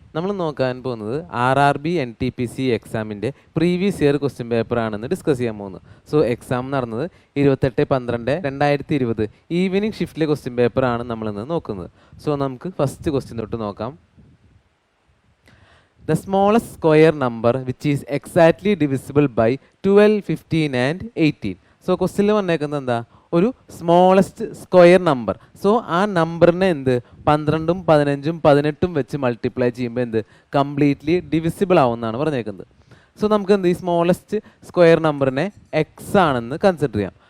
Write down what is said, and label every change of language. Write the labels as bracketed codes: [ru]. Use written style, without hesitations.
[ml] നമ്മൾ നോക്കാൻ പോകുന്നത് RRB NTPC എക്സാമിൻ്റെ പ്രീവിയസ് ഇയർ ക്വസ്റ്റ്യൻ പേപ്പറാണെന്ന് ഡിസ്കസ് ചെയ്യാൻ പോകുന്നത്. സോ എക്സാം നടന്നത് 28/12/2020 ഈവനിങ് ഷിഫ്റ്റിലെ ക്വസ്റ്റ്യൻ പേപ്പറാണ് നമ്മളിന്ന് നോക്കുന്നത്. സോ നമുക്ക് ഫസ്റ്റ് ക്വസ്റ്റ്യൻ തൊട്ട് നോക്കാം. [en] The smallest square number which is exactly divisible by 12, 15 and 18. [ml] So ക്വസ്റ്റ്യനിൽ പറഞ്ഞേക്കുന്നത് എന്താ, ഒരു സ്മോളസ്റ്റ് സ്ക്വയർ നമ്പർ. സോ ആ നമ്പറിനെ എന്ത് 12, 15, 18 വെച്ച് മൾട്ടിപ്ലൈ ചെയ്യുമ്പോൾ എന്ത് കംപ്ലീറ്റ്ലി ഡിവിസിബിൾ ആവുമെന്നാണ് പറഞ്ഞേക്കുന്നത്. സോ നമുക്ക് എന്ത് ഈ സ്മോളസ്റ്റ് സ്ക്വയർ നമ്പറിനെ എക്സ് ആണെന്ന് കൺസിഡർ ചെയ്യാം.